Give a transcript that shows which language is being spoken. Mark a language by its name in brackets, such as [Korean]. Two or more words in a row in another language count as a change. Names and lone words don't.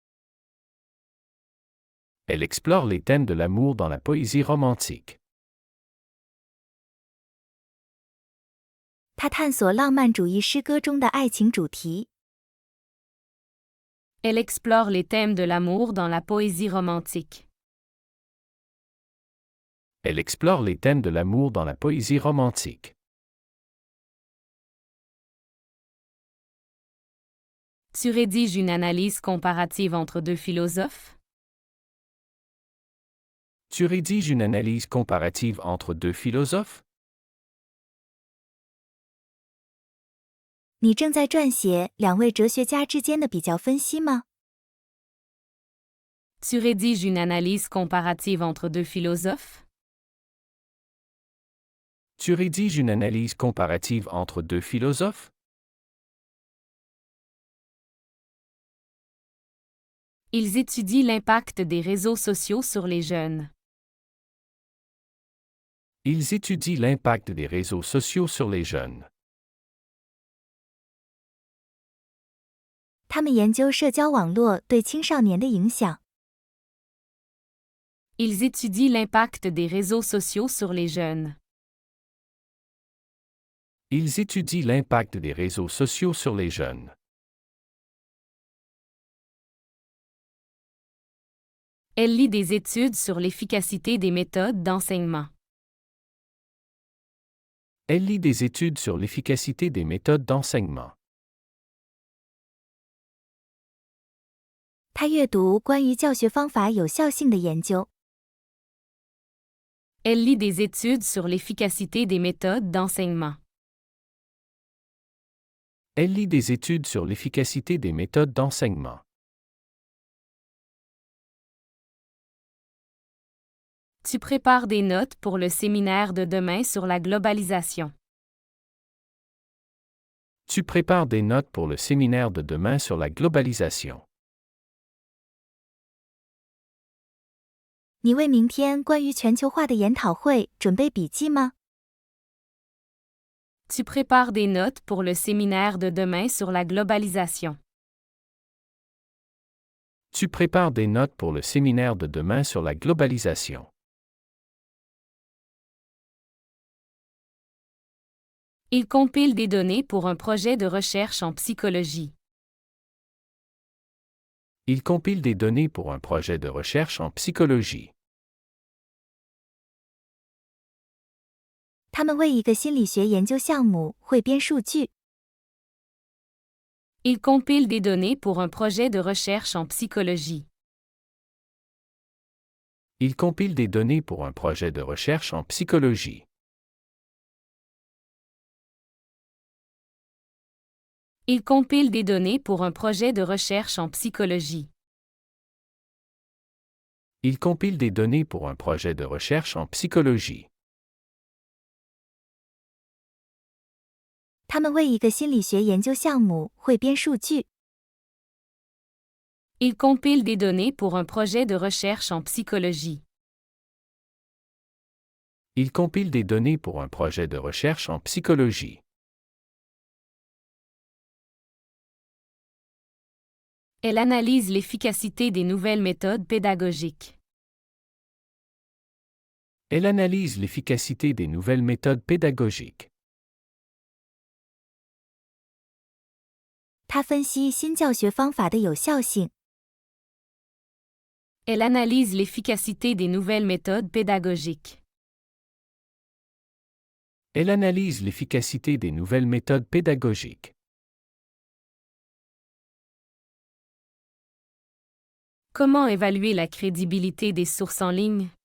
[French] Elle explore les thèmes de l'amour dans la poésie romantique. [Chinese] 他探索浪漫主义诗歌中的爱情主题。 [French] Elle explore les thèmes de l'amour dans la poésie romantique. Elle explore les thèmes de l'amour dans la poésie romantique. Tu rédiges une analyse comparative entre deux philosophes? Tu rédiges une analyse comparative entre deux philosophes? [Chinese] 你正在撰写两位哲学家之间的比较分析吗？ [French] Tu rédiges une analyse comparative entre deux philosophes? Tu rédiges une analyse comparative entre deux philosophes? Ils étudient l'impact des réseaux sociaux sur les jeunes. Ils étudient l'impact des réseaux sociaux sur les jeunes. [Chinese] 他们研究社交网络对青少年的影响。 [French] Ils étudient l'impact des réseaux sociaux sur les jeunes. Ils étudient l'impact des réseaux sociaux sur les jeunes. Elle lit des études sur l'efficacité des méthodes d'enseignement. Elle lit des études sur l'efficacité des méthodes d'enseignement. [Chinese] 他阅读关于教学方法有效性的研究。 [French] Elle lit des études sur l'efficacité des méthodes d'enseignement. Elle lit des études sur l'efficacité des méthodes d'enseignement. Tu prépares des notes pour le séminaire de demain sur la globalisation. Tu prépares des notes pour le séminaire de demain sur la globalisation. [Chinese] 你为明天关于全球化的研讨会准备笔记吗？ [French] Tu prépares des notes pour le séminaire de demain sur la globalisation. Tu prépares des notes pour le séminaire de demain sur la globalisation. Il compile des données pour un projet de recherche en psychologie. Il compile des données pour un projet de recherche en psychologie. [Chinese] 他们为一个心理学研究项目汇编数据。 [French] Il compile des données pour un projet de recherche en psychologie. Il compile des données pour un projet de recherche en psychologie. Il compile des données pour un projet de recherche en psychologie. Il compile des données pour un projet de recherche en psychologie. [Chinese] 他们为一个心理学研究项目汇编数据。 [French] Il compile des données pour un projet de recherche en psychologie. Il compile des données pour un projet de recherche en psychologie. Elle analyse l'efficacité des nouvelles méthodes pédagogiques. Elle analyse l'efficacité des nouvelles méthodes pédagogiques. [Chinese] 他分析新教学方法的有效性。 [French] Elle analyse l'efficacité des nouvelles méthodes pédagogiques. Elle analyse l'efficacité des nouvelles méthodes pédagogiques. Comment évaluer la crédibilité des sources en ligne?